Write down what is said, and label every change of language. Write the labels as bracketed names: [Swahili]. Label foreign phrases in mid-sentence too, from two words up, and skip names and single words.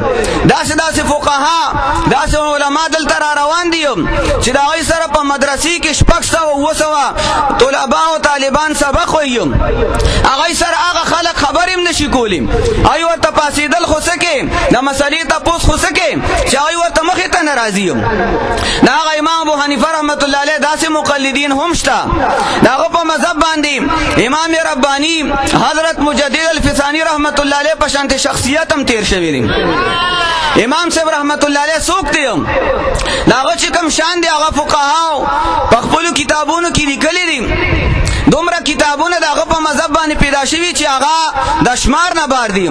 [Pashto] داسې فقها داسې علما دلته را روان دي چې د هغوی سره په مدرسې کې 600 طلبا او طالبان سبق وایي. هغوی سره هغه خلک خبر هم نشي کولی. هغوی ورته پاسېدل خو څه کې د مسلې تپوس خو څه کې چې هغوی ورته مخې ته نه راځي. د هغه امام ابو حنیفه رحمت الله علیه داسې مقلدین هم شته. د هغه په مذهب باندې امام ربانی حضرت مجدد الفسانی رحمت الله علیه په شانته شخصیت هم تیر شوی دی. امام صاحب رحمت الله علیه څوک دی؟ د هغه چې کوم شان دی هغه فقهاو په خپلو کتابونو کې لیکلي دي. دومره کتابونه د هغه په مذهب باندې پیدا شوي چې هغه د شمار نه بار دي.